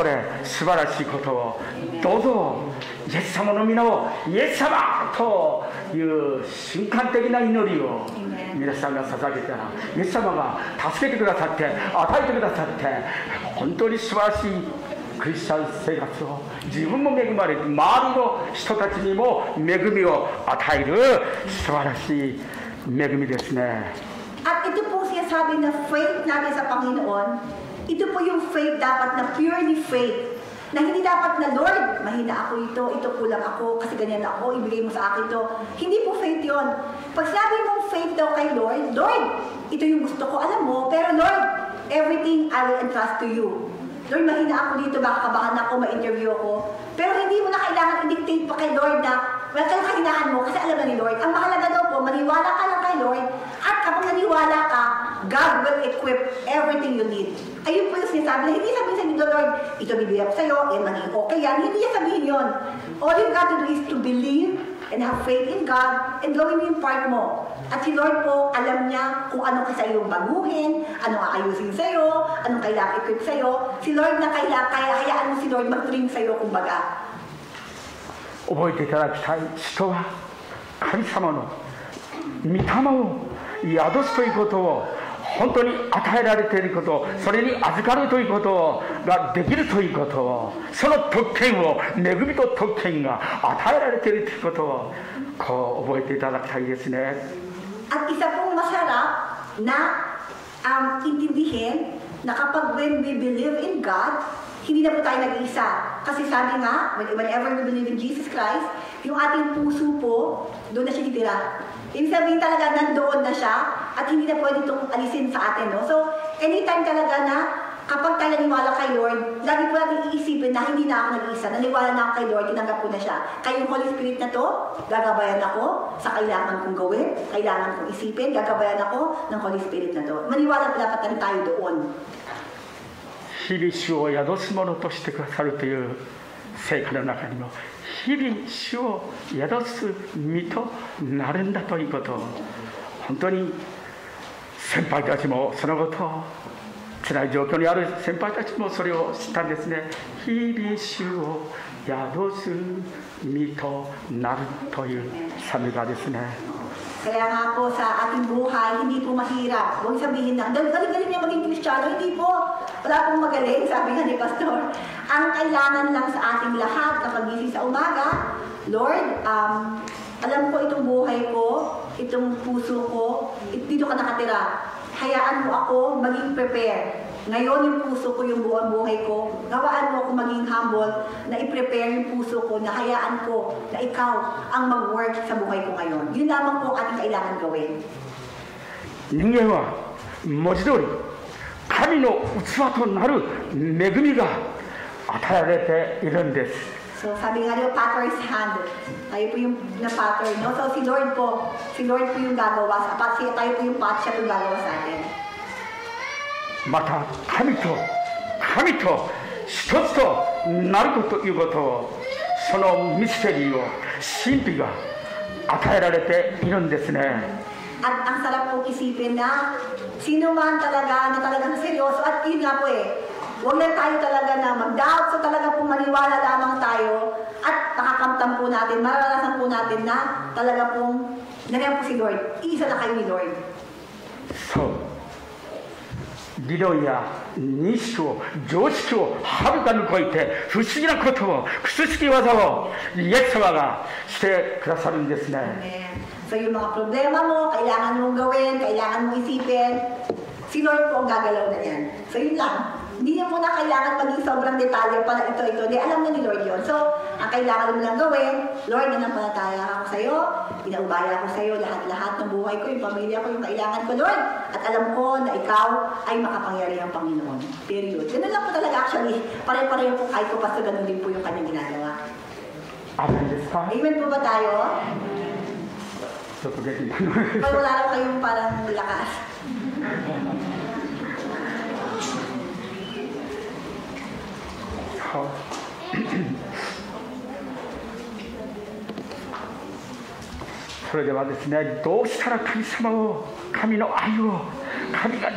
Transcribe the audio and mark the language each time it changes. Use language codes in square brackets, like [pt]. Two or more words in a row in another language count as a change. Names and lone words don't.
[ja] れ素晴らしいことをどうぞイエス様の皆をイエス様という瞬間的な祈りを皆さんが捧げたら、イエス様が助けてくださって与えてくださって本当に素晴らしいクリスチャン生活を、自分も恵まれて周りの人たちにも恵みを与える素晴らしい恵みですね。 [tl] At ito po sinasabi na faith natin sa Panginoon, ito po yung faith dapat na [en] purely faith. [tl] Na hindi dapat na, Lord, mahina ako ito kulang ako, kasi ganyan ako, ibigay mo sa akin ito. Hindi po faith yon. Pag sabi mong faith daw kay Lord, Lord, ito yung gusto ko, alam mo, pero Lord, [en] everything I will entrust to you. [tl] Lord, mahina ako dito, baka kabahan ako, ma-interview ako. Pero hindi mo na kailangan i-dictate pa kay Lord na, well, kahinaan mo, kasi alam na ni Lord. Ang mahalaga daw po, maniwala ka lang kay Lord, at kapag naniwala ka, [en] God will equip everything you need. [tl] Ayun po yung sinasabi na hindi sabihin sa inyo, Lord, ito bibigay ko sa'yo, magiging okay yan. Hindi niya sabihin yun. [en] All you've got to do is to believe and have faith in God and [tl] gawin mo yung part mo. At si Lord po, alam niya kung anong sa iyong baguhin, anong aayusin sa'yo, anong kailangan equip sa'yo. Si Lord na kaya hayaan mo si Lord mag-train sa'yo, kumbaga. [ja] 覚えていただきたい。人は神様の御霊を宿すということを、本当に与えられていること、それに預かるということができるということを、その特権を、恵みと特権が与えられているということをこう覚えていただきたいですね。 [tl] At isa pong masarap na intindihin na kapag [en] when we believe in God, [tl] hindi na po tayo nag-iisa. Kasi sabi nga, [en] whenever we believe in Jesus Christ, [tl] yung ating puso po, doon na siya titira. Ibig sabihin talaga, nandoon na siya at hindi na pwede itong alisin sa atin. No? So, anytime talaga na kapag tayo naniwala kay Lord, lagi po natin iisipin na hindi na ako nag-iisa. Naniwala na ako kay Lord, tinanggap ko na siya. Kaya yung [en] Holy Spirit [tl] na to, gagabayan ako sa kailangan kong gawin, kailangan kong isipin, gagabayan ako ng [en] Holy Spirit [tl] na to. Maniwala po dapat na tayo doon. [ja] 日々主を宿すものとしてくださるという聖句の中にも、日々主を宿す身となるんだということを、本当に先輩たちもそのことを、辛い状況にある先輩たちもそれを知ったんですね。日々主を宿す身となるという賛美歌ですね。 [tl] Kaya nga po sa ating buhay, hindi po mahirap. Huwag sabihin na, galing-galing niya maging Kristiyano. Hindi po. Wala pong magaling, sabi nga ni Pastor. Ang kailangan lang sa ating lahat na pagising sa umaga, Lord, alam ko itong buhay ko, itong puso ko, dito ka nakatira. Hayaan mo ako maging prepare. Ngayon yung puso ko, yung buong buhay ko, gawaan mo ako maging humble, na i-prepare yung puso ko, na hayaan ko na ikaw ang mag-work sa buhay ko ngayon. Yun lamang po ating kailangan gawin. [ja] 人間は文字通り神の器となる恵みが与えられているんです。 [tl] So sabi nga niyo, [en] Potter's hand. [tl] Tayo po yung na-pattern. No? So si Lord po yung gagawa. Tayo po yung pot, siya po yung gagawa sa atin. [ja] また神と一つとなるということを、そのミステリーを、神秘が与えられているんですね。 [tl] At ang sarap po isipin na sino man talaga na talagang seryoso, at yun nga po huwag lang tayo talaga na mag-doubt, so talaga po maniwala lamang tayo at nakakamtam po natin, mararanasan po natin na talaga pong nangyayang po si Lord. Iisa na kayo ni Lord. [ja] そう。理論や認識を、常識をはるかに超えて、不思議なことを、不思議技をイエス様がしてくださるんですね。 [tl] So yung mga problema mo, kailangan mong gawin, kailangan mong isipin, si Lord po ang gagalaw na yan. So yun lang. Hindi niya muna kailangan maging sobrang detalye pala ito. Hindi, alam na ni Lord yun. So, ang kailangan mo lang gawin, Lord, nanampalataya ako sa iyo, pinaubaya ko sa iyo lahat-lahat ng buhay ko, yung pamilya ko, yung kailangan ko, Lord. At alam ko na ikaw ay makapangyarihang Panginoon. Period. Ganun lang po talaga actually. Pare-pareho po kahit ko pa, so ganun din po yung kanyang ginagawa. Amen po ba tayo? [ja] ちょっと元気に [tl] Pag wala lang kayong parang lakas. [ja] それではですね、どうしたら神様を、神の愛を、神が